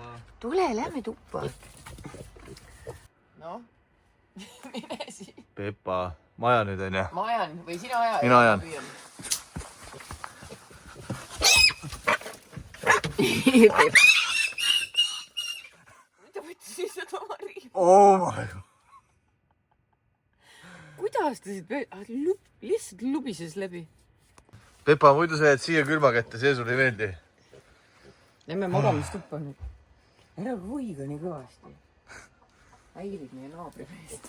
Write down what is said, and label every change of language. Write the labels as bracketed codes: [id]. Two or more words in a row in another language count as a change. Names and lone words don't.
[et] Tule, lähme tuppa. Noh, mine siin. Pepa, ma ajan nüüd, onju. Ma ajan või sina aja? Mina ajan. Pepa. Mida võttis lihtsalt oma riibu? [en] Oh my god. [et] Kuidas ta siit lihtsalt lubises läbi? Pepa, muidu sa jääd siia külma kätte, see sulle ei meeldi. Lähme magamistuppa nüüd. Ära hoiga nii kõvasti. Häirid meie naabri meest.